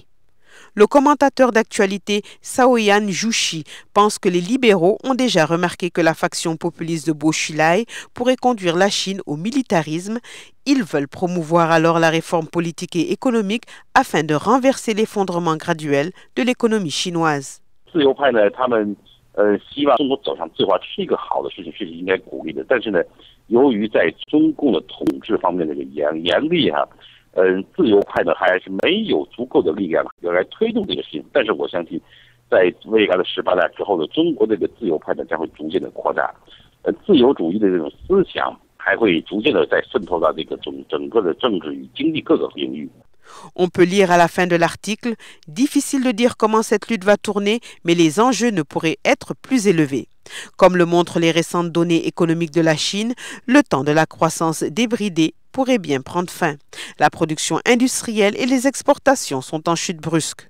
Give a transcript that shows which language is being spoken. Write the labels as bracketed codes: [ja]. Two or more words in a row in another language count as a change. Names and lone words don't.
[fr] Le commentateur d'actualité Shaoyan Jushi pense que les libéraux ont déjà remarqué que la faction populiste de Bo Xilai pourrait conduire la Chine au militarisme. Ils veulent promouvoir alors la réforme politique et économique afin de renverser l'effondrement graduel de l'économie chinoise. [zh] 由于在中共的统治方面的严厉自由派呢还是没有足够的力量来推动这个事情。但是我相信，在未来的18大之后呢，中国这个自由派呢将会逐渐的扩大，自由主义的这种思想还会逐渐的在渗透到这个整个的政治与经济各个领域。 [fr] On peut lire à la fin de l'article, difficile de dire comment cette lutte va tourner, mais les enjeux ne pourraient être plus élevés. Comme le montrent les récentes données économiques de la Chine, le temps de la croissance débridée pourrait bien prendre fin. La production industrielle et les exportations sont en chute brusque.